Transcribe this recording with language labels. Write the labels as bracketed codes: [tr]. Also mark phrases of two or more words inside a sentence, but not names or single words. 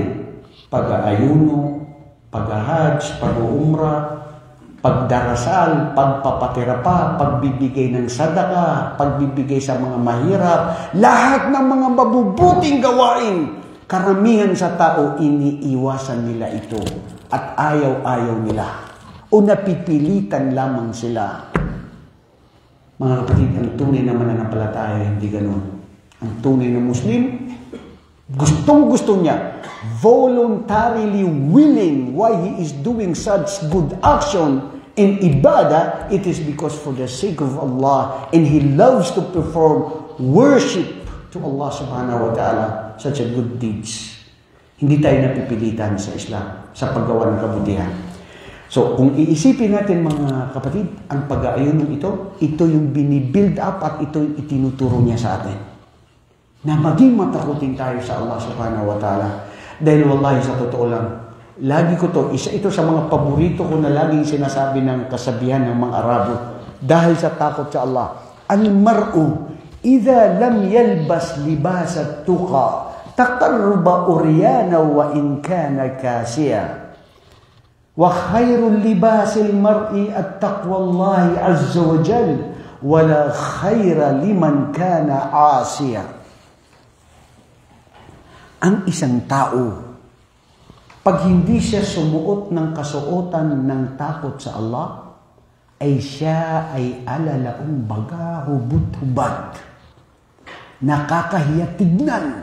[tl] Pag-aayuno, pag-hajj, pag-umrah, pagdarasal, pagpapatira pa, pagbibigay ng sadaka, pagbibigay sa mga mahirap, lahat ng mga mabubuting gawain, karamihan sa tao iniiwasan nila ito at ayaw-ayaw nila o napipilitan lamang sila. Mga kapatid, ang tunay na mananampalataya hindi ganun. Ang tunay na Muslim, gustong-gusto niya, [en] voluntarily willing why he is doing such good action in ibadah, it is because for the sake of Allah, and he loves to perform worship to [ar] الله سبحانه وتعالى, [en] such a good deeds. [tl] Hindi tayo napipilitan sa Islam sa paggawa ng kabutihan. So, kung iisipin natin mga kapatid, ang pag-aayuno ito yung binibuild up at ito yung itinuturo niya sa atin. Na maging matakutin tayo sa [ar] الله سبحانه وتعالى. [tl] Dahil wallahi sa totoo lang, lagi ko isa ito sa mga paborito ko na laging sinasabi ng kasabihan ng mga Arabo. Dahil sa takot sa Allah. [ar] المرء إذا لم يلبس لباس تقى تقلب عريانا وإن كان كاسيا. وخير لباس المرء تقوى الله عز وجل ولا خير لمن كان عاصيا. [tl] Ang isang tao, pag hindi siya sumuot ng kasuotan ng takot sa Allah, ay siya ay alalaong baga, hubot-hubad. Nakakahiya tignan.